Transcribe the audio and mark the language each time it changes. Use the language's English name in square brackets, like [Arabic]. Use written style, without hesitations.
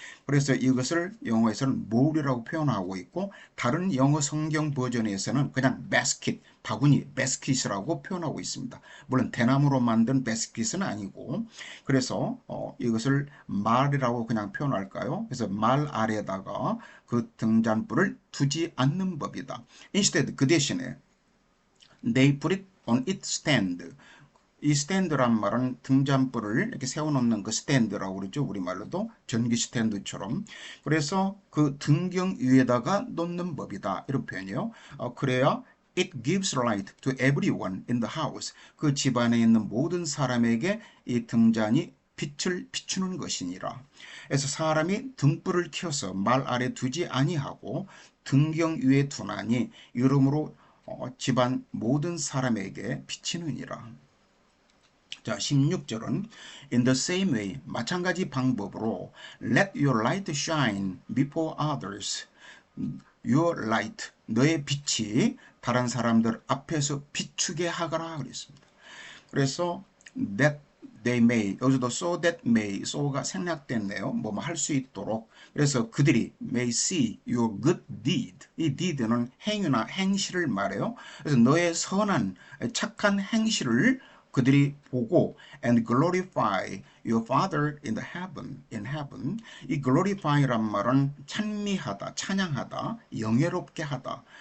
[Korean] 그래서 이것을 영어에서는 몰이라고 표현하고 있고 다른 영어 성경 버전에서는 그냥 basket, 바구니, basket이라고 표현하고 있습니다. 물론 대나무로 만든 basket은 아니고 그래서 이것을 말이라고 그냥 표현할까요? 그래서 말 아래에다가 그 등잔불을 두지 않는 법이다. [English] Instead, [Korean] 그 대신에 [English] they put it on its stand. [Korean] 이 스탠드란 말은 등잔불을 이렇게 세워놓는 그 스탠드라고 그러죠. 우리말로도 전기 스탠드처럼. 그래서 그 등경 위에다가 놓는 법이다. 이런 표현이에요. 그래야 [English] it gives light to everyone in the house. [Korean] 그 집안에 있는 모든 사람에게 이 등잔이 빛을 비추는 것이니라. 그래서 사람이 등불을 켜서 말 아래 두지 아니하고 등경 위에 두나니 이러므로 집안 모든 사람에게 비치느니라. [English] 자, 16절은 In the same way, [Korean] 마찬가지 방법으로 [English] Let your light shine before others. [Korean] Your light, 너의 빛이 다른 사람들 앞에서 비추게 하거라 그랬습니다. 그래서 [English] that they may, [Korean] 여기서도 so that may, so가 생략됐네요. 뭐 할 수 있도록. 그래서 그들이 [English] may see your good deed. [Korean] 이 deed는 행위나 행실을 말해요. 그래서 너의 선한 착한 행실을 그들이 보고 [English] and glorify your father in the heaven. [Korean] 이 glorify란 말은 찬미하다, 찬양하다, 영예롭게 하다.